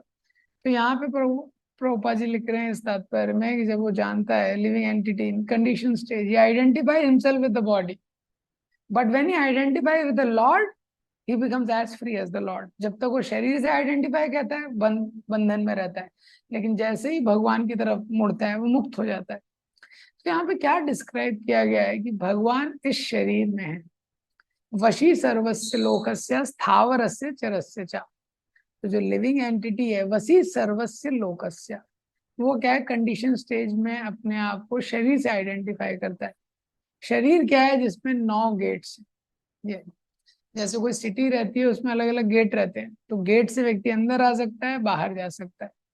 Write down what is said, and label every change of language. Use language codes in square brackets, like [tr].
[hi] तो यहाँ पे प्रभुपाद जी लिख रहे हैं इस तात्पर्य में कि जब वो जानता है [en] Living entity in condition stage, he identify himself with the body, but when he identify with the Lord he becomes as free as the Lord। [hi] जब तक वो शरीर से आइडेंटिफाई कहता है, बंधन में रहता है, लेकिन जैसे ही भगवान की तरफ मुड़ता है वो मुक्त हो जाता है। तो यहाँ पे क्या डिस्क्राइब किया गया है कि भगवान इस शरीर में है। [sa] वशी सर्वस्य लोकस्य स्थावरस्य चरस्य च। [hi] तो जो लिविंग एंटिटी है, [sa] वशी सर्वस्य लोकस्य, [hi] वो क्या है, कंडीशन स्टेज में अपने आप को शरीर से आइडेंटिफाई करता है। शरीर क्या है, जिसमें 9 गेट्स है। ये जैसे कोई सिटी रहती है, उसमें अलग अलग गेट रहते हैं, तो गेट से व्यक्ति अंदर आ सकता है, बाहर जा सकता है।